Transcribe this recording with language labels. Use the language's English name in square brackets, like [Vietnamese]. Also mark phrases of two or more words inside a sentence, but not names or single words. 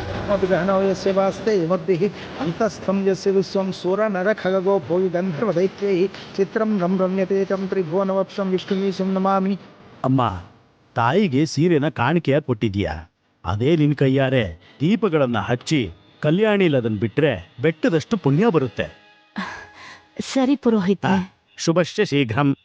[Sanskrit] ग्रहणो यस्य वास्ते मद्भिः अन्तस्थं यस्य विश्वं सुरनरखगो भोवि गन्धर्वदैत्यैः चित्रं रम्यते तं त्रिभुवनवप्सं विष्णुवीशं नमामि. [Kannada] ಅಮ್ಮ, ತಾಯಿಗೆ ಸೀರೆನ ಕಾಣಿಕೆಯ ಕೊಟ್ಟಿದ್ಯಾ? ಅದೇ ನಿನ್ ಕೈಯಾರೆ ದೀಪಗಳನ್ನ ಹಚ್ಚಿ ಕಲ್ಯಾಣಿಲ್ ಅದನ್ನ ಬಿಟ್ರೆ ಬೆಟ್ಟದಷ್ಟು ಪುಣ್ಯ ಬರುತ್ತೆ. ಸರಿ ಪುರೋಹಿತ. [Sanskrit] ಶುಭಶ್ಚ ಶೀಘ್ರಂ.